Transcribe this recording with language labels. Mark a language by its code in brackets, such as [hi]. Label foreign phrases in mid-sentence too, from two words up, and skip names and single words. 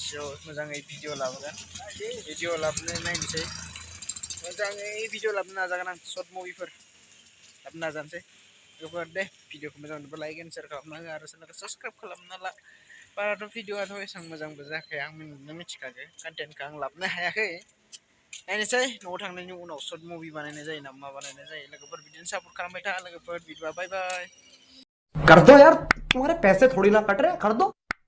[brx] सिगाङाव मोजाङै भिडिअ लाबोगोन भिडिअ लाबोनो नायनोसै मोजाङै भिडिअ लाबोनो नाजागोन आं [en] short movieफोर [brx] लाबोनो नाजानोसै लोगोफोर दे भिडिअखौ मोजां मोनोबा [en] like and share [brx] खालामना हो आरो सोरनाबा साबस्क्राइब खालामना ला बाराथ' भिडिअआथ' एसेबां मोजांबो जायाखै आं मिथिखागौ कन्टेन्टखौ आं लाबोनो हायाखै नायनोसै न'आव थांनायनि उनाव [en] short movie [brx] बानायनाय जायो ना मा बानायनाय जायो लोगोफोर बिदिनो सापर्ट खालामबाय था लोगोफोर बिदिबा [en] bye bye [hi] कर दो यार तुम्हारे पैसे थोड़ी ना कट रहे कर दो